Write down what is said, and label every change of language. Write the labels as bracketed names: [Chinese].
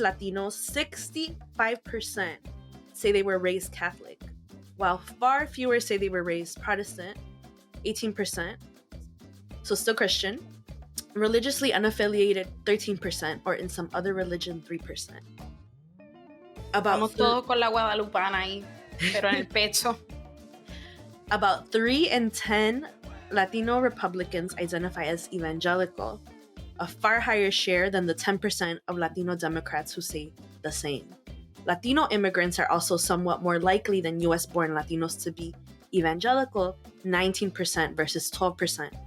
[English] Latinos, 65% say they were raised Catholic, while far fewer say they were raised Protestant, 18%. So still Christian. religiously unaffiliated 13%, or in some other religion 3%. [Spanish] Estamos todos con la guadalupana ahí, pero en el pecho. [English] About 3 in 10 Latino Republicans identify as evangelical, a far higher share than the 10% of Latino Democrats who say the same. Latino immigrants are also somewhat more likely than US-born Latinos to be evangelical, 19% versus 12%.